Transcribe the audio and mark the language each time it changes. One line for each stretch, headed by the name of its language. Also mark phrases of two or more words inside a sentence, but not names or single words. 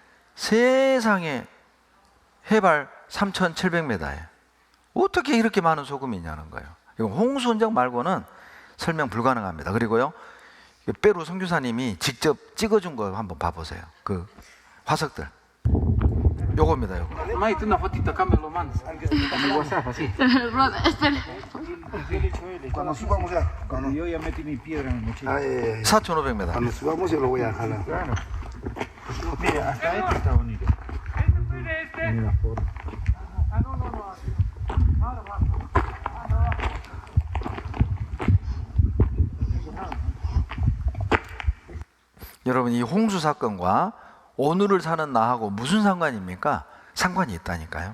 Korean: 세상에 해발 3,700m에 어떻게 이렇게 많은 소금이 있냐는 거예요. 이거 홍수 흔적 말고는 설명 불가능합니다. 그리고요, 페루 선교사님이 직접 찍어준 거 한번 봐보세요. 그 화석들. 요겁니다, 요거.
Spanish: Mai tu una fotito acá, me lo mandas. WhatsApp, así. Cuando subamos ya, cuando, Yo ya metí mi piedra en el mochila. 4,500m. cuando subamos yo lo voy a jalar. Claro. Mira, hasta esto está bonito. Mira la forma.
Korean: 여러분, 이 홍수 사건과 오늘을 사는 나하고 무슨 상관입니까? 상관이 있다니까요.